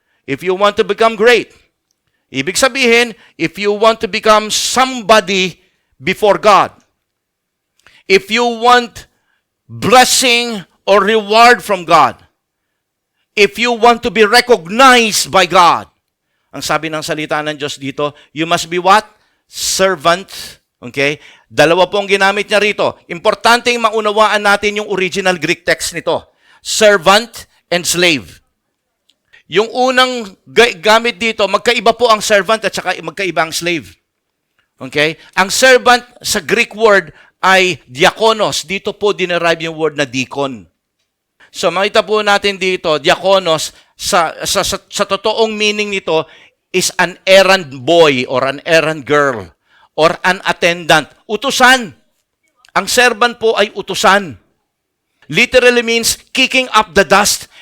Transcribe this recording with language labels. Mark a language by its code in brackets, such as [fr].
[en] If you want to become great. [tl] Ibig sabihin, [en] if you want to become somebody before God, if you want blessing or reward from God, if you want to be recognized by God, [tl] ang sabi ng salita ng Diyos dito, [en] you must be what? Servant. Okay? [tl] Dalawa po ang ginamit niya rito. Importanteng maunawaan natin yung [en] original Greek text [tl] nito. [en] Servant and slave. [tl] Yung unang gamit dito, magkaiba po ang servant at saka magkaiba ang slave. Okay? Ang servant sa Greek word ay diakonos. Dito po dinerive yung word na deacon. So makita po natin dito, diakonos, sa totoong meaning nito, [en] is an errand boy or an errand girl or an attendant. [tl] Utusan. Ang servant po ay utusan. [en] Literally means kicking up the dust.